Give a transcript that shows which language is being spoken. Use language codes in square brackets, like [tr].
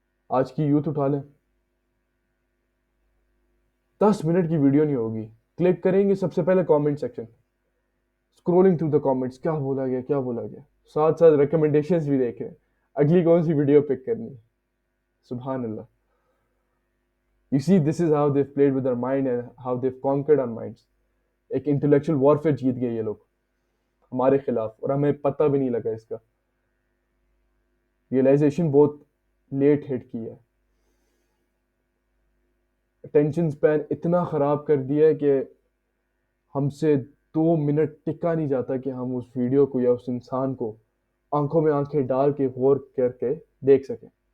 [ur] آج کی یوتھ اٹھا لیں، 10 منٹ کی ویڈیو نہیں ہوگی، کلک کریں گے سب سے پہلے comment section, [en] scrolling through the comments, [ur] کیا بولا گیا کیا بولا گیا، ساتھ ساتھ ریکمنڈیشنز بھی دیکھ رہے ہیں اگلی کون سی ویڈیو پک کرنی ہے. سبحان اللہ. [en] You see, this is how they've played with our mind and how they've conquered our minds. [ur] ایک انٹلیکچوئل وارفیئر جیت گئے یہ لوگ ہمارے خلاف، اور ہمیں پتہ بھی نہیں لگا اس کا. ریئلائزیشن بہت لیٹ ہٹ کی ہے. اٹینشن سپین اتنا خراب کر دیا ہے کہ ہم سے 2 منٹ ٹکا نہیں جاتا کہ ہم اس ویڈیو کو یا اس انسان کو آنکھوں میں آنکھیں ڈال کے غور کر کے دیکھ سکیں.